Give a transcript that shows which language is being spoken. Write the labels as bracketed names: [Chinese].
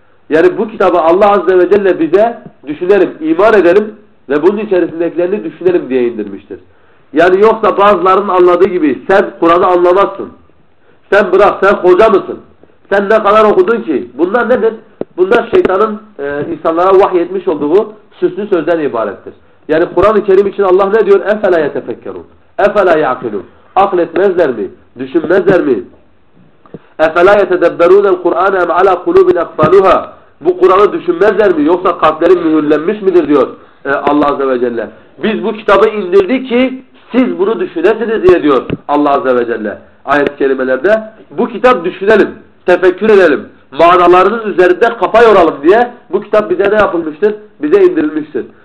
[Turkish] Yani bu kitabı Allah Azze ve Celle bize düşünelim, iman edelim ve bunun içerisindekilerini düşünelim diye indirmiştir. Yani yoksa bazılarının anladığı gibi sen Kur'an'ı anlamazsın. Sen bırak, sen hoca mısın? Sen ne kadar okudun ki? Bunlar nedir? Bunlar şeytanın insanlara vahyetmiş olduğu süslü sözden ibarettir. Yani Kur'an-ı Kerim için Allah ne diyor? [Arabic] اَفَلَا يَتَفَكَّرُونَ اَفَلَا يَعْقِلُونَ [Turkish] Akletmezler mi? Düşünmezler mi? [Arabic] اَفَلَا يَتَدَبَّرُونَ الْقُرْآنَ اَمْ عَلَى قُلُوبِ الْاَقْفَالُهَا [Turkish] Bu Kur'an'ı düşünmezler mi? Yoksa kalplerin mühürlenmiş midir diyor Allah Azze ve Celle. Biz bu kitabı indirdik ki siz bunu düşünesiniz diye diyor Allah Azze ve Celle. ayet-i kerimelerde bu kitap düşünelim, tefekkür edelim, manalarının üzerinde kafa yoralım diye bu kitap bize ne yapılmıştır? Bize indirilmiştir.